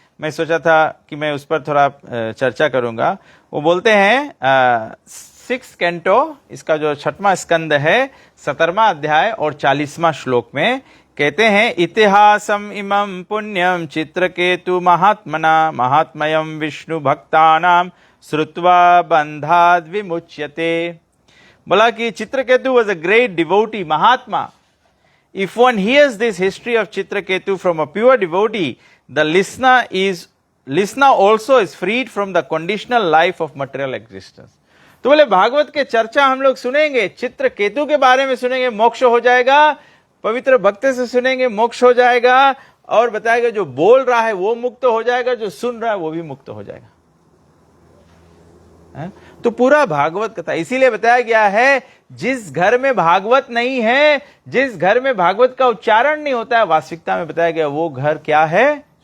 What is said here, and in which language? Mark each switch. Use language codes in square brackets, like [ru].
[hi] मैं सोचा था कि मैं उस पर थोड़ा चर्चा करूंगा। वो बोलते हैं 6th कैंटो, इसका जो 6वां स्कंद है, 17वां अध्याय और 40वां श्लोक में कहते हैं, [sa] इतिहासम इमं पुण्यम चित्रकेतु महात्मना महात्मयम विष्णु भक्तानाम श्रुत्वा बंधाद विमुच्यते। [hi] बोला कि [en] Chitraketu was a great devotee, Mahatma. If one hears this history of Chitraketu from a pure devotee, the listener also is freed from the conditional life of material existence. [hi] तो बोले भागवत के चर्चा हम लोग सुनेंगे, चित्रकेतु के बारे में सुनेंगे, मोक्ष हो जाएगा। पवित्र भक्त से सुनेंगे, मोक्ष हो जाएगा। और बताएगा जो बोल रहा है वो मुक्त हो जाएगा, जो सुन रहा है वो भी मुक्त हो जाएगा। तो पूरा भागवत कथा इसीलिए बताया गया है, जिस घर में भागवत नहीं है, जिस घर में भागवत का उच्चारण नहीं होता है, वास्तविकता में बताया गया वो घर क्या है?